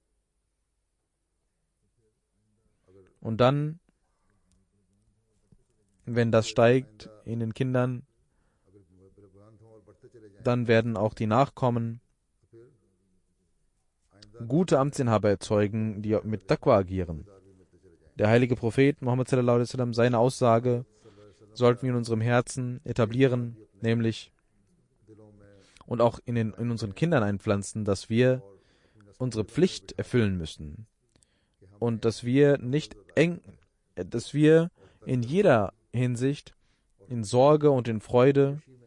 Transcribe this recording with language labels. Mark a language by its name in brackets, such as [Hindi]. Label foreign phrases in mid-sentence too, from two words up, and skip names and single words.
[German] Und dann wenn das steigt in den Kindern, dann werden auch die Nachkommen gute Amtsinhaber erzeugen, die mit Taqwa agieren. Der heilige Prophet Muhammad [Arabic] صلى الله عليه وسلم, [German] seine Aussage sollten wir in unserem Herzen etablieren, nämlich und auch in unseren Kindern einpflanzen, dass wir unsere Pflicht erfüllen müssen und dass wir dass wir in jeder Hinsicht, in Sorge und in Freude